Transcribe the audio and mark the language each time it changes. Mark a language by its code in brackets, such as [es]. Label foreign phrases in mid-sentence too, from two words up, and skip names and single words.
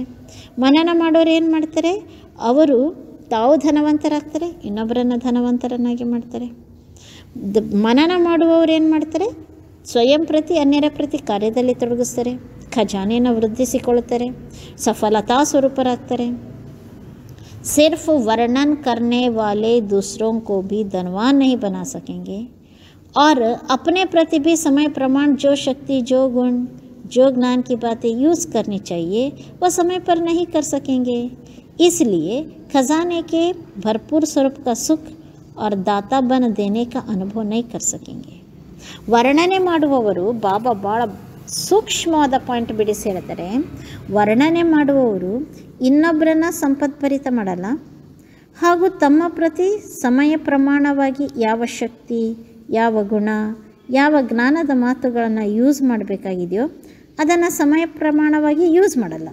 [kn] ಮನನ ಮಾಡೋರು ಏನು ಮಾಡ್ತಾರೆ, ಅವರು ತಾವು ಧನವಂತರಾಗ್ತಾರೆ, ಇನ್ನೊಬ್ಬರನ್ನು ಧನವಂತರನ್ನಾಗಿ ಮಾಡ್ತಾರೆ. ಮನನ ಮಾಡುವವರು ಏನು ಮಾಡ್ತಾರೆ, ಸ್ವಯಂ ಪ್ರತಿ ಅನ್ಯರ ಪ್ರತಿ ಕಾರ್ಯದಲ್ಲಿ ತೊಡಗಿಸ್ತಾರೆ, ಖಜಾನೆಯನ್ನು ವೃದ್ಧಿಸಿಕೊಳ್ಳುತ್ತಾರೆ, ಸಫಲತಾ ಸ್ವರೂಪರಾಗ್ತಾರೆ. [hi] सिर्फ वर्णन करने वाले दूसरों को भी धनवान नहीं बना सकेंगे और अपने प्रति भी समय प्रमाण जो शक्ति, जो गुण, जो ज्ञान की बातें यूज़ करनी चाहिए वह समय पर नहीं कर सकेंगे. इसलिए खजाने के भरपूर स्वरूप का सुख और दाता बन देने का अनुभव नहीं कर सकेंगे. [kn] ವರ್ಣನೆ ಮಾಡುವವರು ಬಾಬಾ ಭಾಳ ಸೂಕ್ಷ್ಮವಾದ ಪಾಯಿಂಟ್ ಬಿಡಿಸಿ ಹೇಳ್ತಾರೆ. ವರ್ಣನೆ ಮಾಡುವವರು ಇನ್ನೊಬ್ಬರನ್ನ ಸಂಪತ್ಭರಿತ ಮಾಡಲ್ಲ, ಹಾಗೂ ತಮ್ಮ ಪ್ರತಿ ಸಮಯ ಪ್ರಮಾಣವಾಗಿ ಯಾವ ಶಕ್ತಿ, ಯಾವ ಗುಣ, ಯಾವ ಜ್ಞಾನದ ಮಾತುಗಳನ್ನು ಯೂಸ್ ಮಾಡಬೇಕಾಗಿದೆಯೋ ಅದನ್ನು ಸಮಯ ಪ್ರಮಾಣವಾಗಿ ಯೂಸ್ ಮಾಡಲ್ಲ.